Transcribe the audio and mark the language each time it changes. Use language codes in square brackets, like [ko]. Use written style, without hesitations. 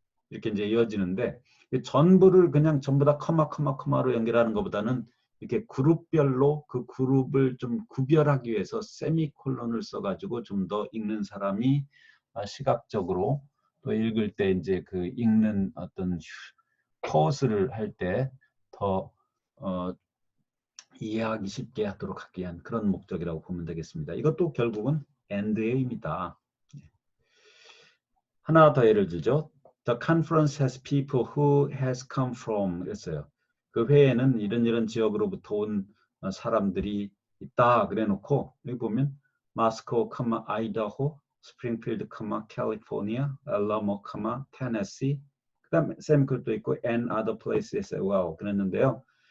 [ko] 이렇게 이제 이어지는데 전부를 그냥 전부 다 커마로 연결하는 것보다는 이렇게 그룹별로 그 그룹을 좀 구별하기 위해서 세미콜론을 써가지고 좀 더 읽는 사람이 시각적으로 또 읽을 때 이제 그 읽는 어떤 퍼스를 할 때 더 이해하기 쉽게 하도록 하기 위한 그런 목적이라고 보면 되겠습니다. 이것도 결국은 and의 의미다. 하나 더 예를 들죠. [en] The conference has people who has come from [ko] 그랬어요. 그 회에는 이런 지역으로부터 온 사람들이 있다 그래놓고 여기 보면 마스코, 아이다호, 스프링필드, 캘리포니아, 알라모, 테네시 그 다음에 세미콜도 있고 [en] and other places as well [ko] 그랬는데요.